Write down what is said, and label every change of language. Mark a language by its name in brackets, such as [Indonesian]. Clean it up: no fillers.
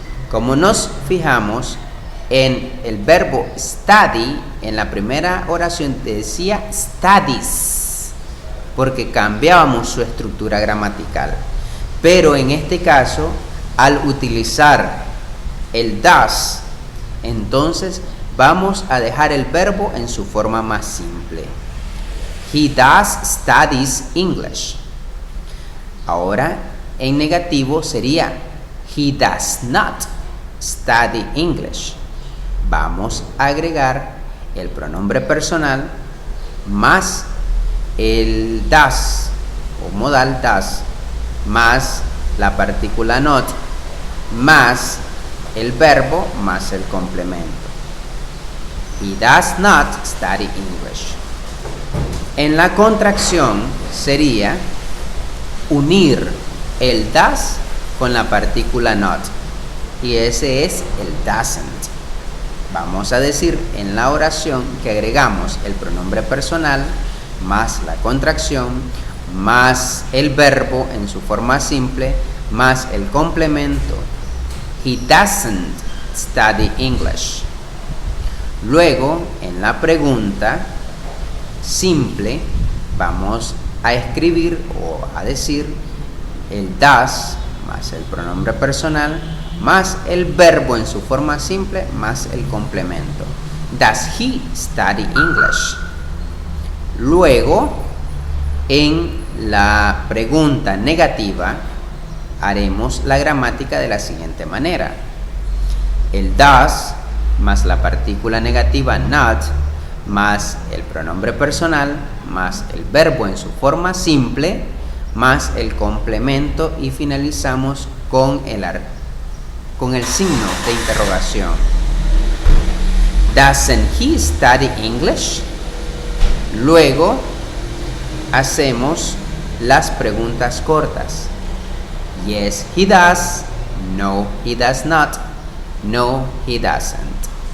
[Spanish] Como nos fijamos en el verbo study, en la primera oración decía studies, porque cambiábamos su estructura gramatical. Pero en este caso, al utilizar el does, entonces vamos a dejar el verbo en su forma más simple. [English] He does studies English. [Spanish] Ahora, en negativo sería [English] he does not study English. [Spanish] Vamos a agregar el pronombre personal más el does o modal does más la partícula not más el verbo más el complemento. [English] He does not study English. [Spanish] En la contracción sería unir el does con la partícula not, y ese es el doesn't. Vamos a decir en la oración que agregamos el pronombre personal más la contracción más el verbo en su forma simple más el complemento. [English] He doesn't study English. [Spanish] Luego, en la pregunta simple, vamos a escribir o a decir el does más el pronombre personal más el verbo en su forma simple más el complemento. [English] Does he study English? [Spanish] Luego, en la pregunta negativa, haremos la gramática de la siguiente manera. El does más la partícula negativa not más el pronombre personal más el verbo en su forma simple más el complemento y finalizamos con el signo de interrogación. [English] Doesn't he study English? [Spanish] Luego hacemos las preguntas cortas. [English] Yes, he does. No, he does not. No, he doesn't.